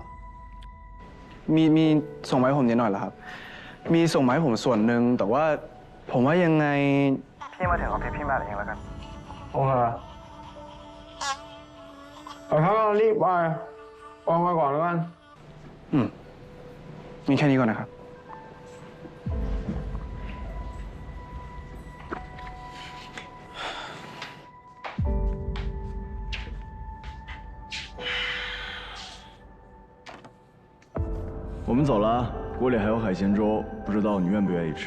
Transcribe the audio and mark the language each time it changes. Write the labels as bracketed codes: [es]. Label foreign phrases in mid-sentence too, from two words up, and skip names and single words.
[th] มีส่งมาให้ผมนิดหน่อยแล้วครับมีส่งมาให้ผมส่วนหนึ่งแต่ว่าผมว่ายังไงพี่มาถึงออฟฟิศพี่มาเองแล้วกัน โอเคถ้าเรารีบไปวางไว้ก่อนแล้วกัน มีแค่นี้ก่อนนะครับ [zh] 我们走了，锅里还有海鲜粥，不知道你愿不愿意吃？